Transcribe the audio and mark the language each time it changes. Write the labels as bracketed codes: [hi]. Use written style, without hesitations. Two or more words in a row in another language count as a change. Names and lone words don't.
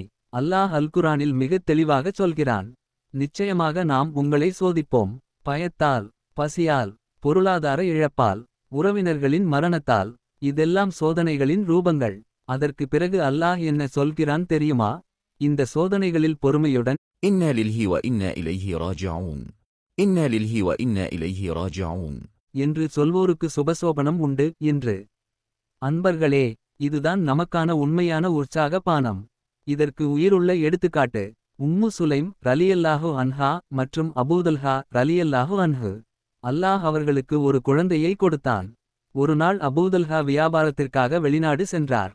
[ta] அல்லாஹ் அல்குரானில் மிகத் தெளிவாகச் சொல்கிறான். நிச்சயமாக நாம் உங்களை சோதிப்போம். பயத்தால், பசியால், பொருளாதார இழப்பால், உறவினர்களின் மரணத்தால். இதெல்லாம் சோதனைகளின் ரூபங்கள். அதற்கு பிறகு அல்லாஹ் என்ன சொல்கிறான் தெரியுமா? இந்த சோதனைகளில் பொறுமையுடன் [ar] إنا لله وإنا إليه راجعون إنا لله وإنا إليه راجعون [ta] என்று சொல்வோருக்கு சுபசோபனம் உண்டு என்று. அன்பர்களே, இதுதான் நமக்கான உண்மையான உற்சாக பானம். இதற்கு உயிருள்ள எடுத்துக்காட்டு உம்மு சுலைம் [ar] رضي الله عنها [ta] மற்றும் அபூதல்ஹா [ar] رضي الله عنه. [ta] அல்லாஹ் அவர்களுக்கு ஒரு குழந்தையை கொடுத்தான். ஒருநாள் அபூதல்ஹா வியாபாரத்திற்காக வெளிநாடு சென்றார்.